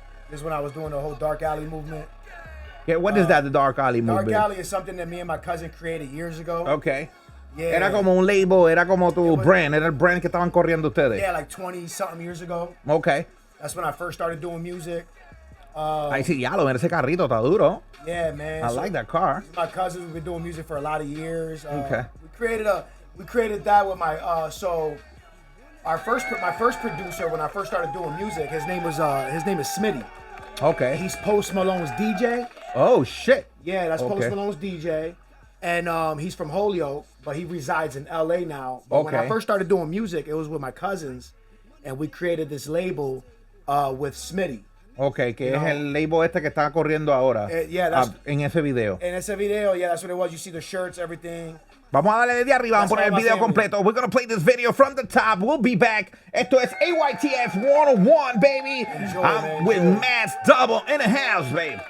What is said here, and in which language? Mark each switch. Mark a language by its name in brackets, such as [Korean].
[English] This is when I was doing the whole Dark Alley movement. Yeah, what is that, the Dark Alley movement? Dark Alley is something that me and my cousin created years ago. Okay. Yeah. [Spanish] Era como un label, era como tu brand, era el brand que estaban corriendo ustedes. [English] Yeah, like 20-something years ago. Okay. That's when I first started doing music. [Spanish] Ahí sí, ya lo ven, ese carrito está duro. [English] Yeah, man. I like that car. My cousins, we've been doing music for a lot of years. Okay. We created that with my my first producer when I first started doing music. His name is Smitty. Okay. He's Post Malone's DJ. Oh shit. Yeah, that's Post Malone's DJ. And he's from Holyoke, but he resides in LA now. But when I first started doing music, it was with my cousins, and we created this label with Smitty. [Spanish] Okay, que es el label este que está corriendo ahora. En ese video. En ese video, [English] yeah, that's what it was. You see the shirts, everything. [Spanish] Vamos a darle desde arriba, vamos a poner el video completo. [English] We're going to play this video from the top. We'll be back. [Spanish] Esto es [English] AYTF 101, baby. I'm with Mass Double in the house, baby.